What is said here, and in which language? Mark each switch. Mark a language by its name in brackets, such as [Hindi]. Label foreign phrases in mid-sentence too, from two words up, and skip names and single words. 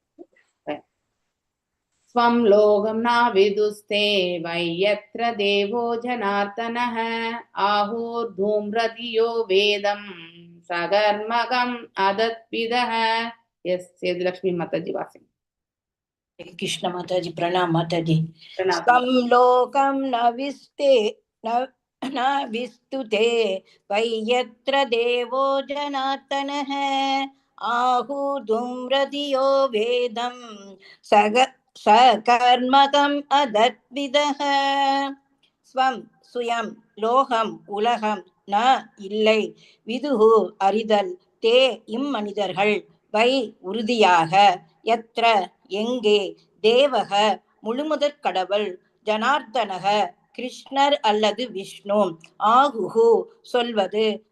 [Sanskrit] स्वं लोकं नाविदुस्ते वै यत्र देवो जनार्दनः आहुर्धूम्रधियो वेदं सकर्मकं अतद्विदः. [Tamil] எஸ், சேதுலக்ஷ்மி மாதாஜி வாசிங்க. [Hindi] कृष्ण माताजी प्रणाम माताजी। प्रणाम। [Sanskrit] स्वं लोकं न विस्तुते वै यत्र देवो जनार्दनः आहुर्धूम्रधियो वेदं सकर्मकम् अदत्विदः। [Tamil] ஸ்வம் சுயம், லோகம் உலகம், ந இல்லை, விதுகு அறிதல், தே இம்மனிதர்கள், வை உறுதியாக, யத்ர எங்கே, தேவக முழுமுதற் கடவுள், ஜனார்தனக கிருஷ்ணர் அல்லது விஷ்ணு, ஆகுகு சொல்வது,